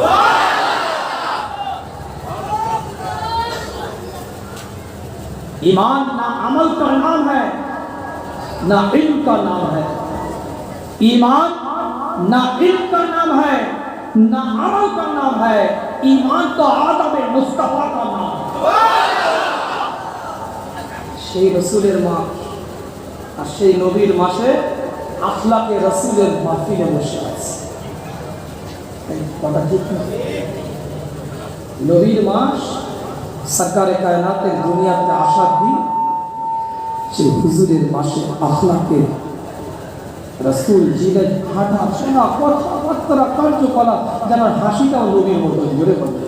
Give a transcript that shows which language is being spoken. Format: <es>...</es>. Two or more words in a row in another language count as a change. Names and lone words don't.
<ur>ایمان نہ عمل کا نام ہے، نہ علم کا نام ہے، ایمان نہ علم کا نام ہے، نہ عمل کا نام ہے، ایمان تو آدم مصطفیٰ کا نام ہے۔</ur> <bn>সেই রসুলের মা আর সেই নবীর মাসে আখলাকে রসুলের মাহফিলে বসে আছে। কথা ঠিক না? নবীর মাস সরকারে কায়নাতের দুনিয়াতে আসার দিন, সেই হুজুরের মাসে আখলাকে রসুল জীবন হাঁটা শোনা কথাবার্তা কার্যকলাপ যেন হাসিটাও নবীর মতো জোরে বলবে।</bn>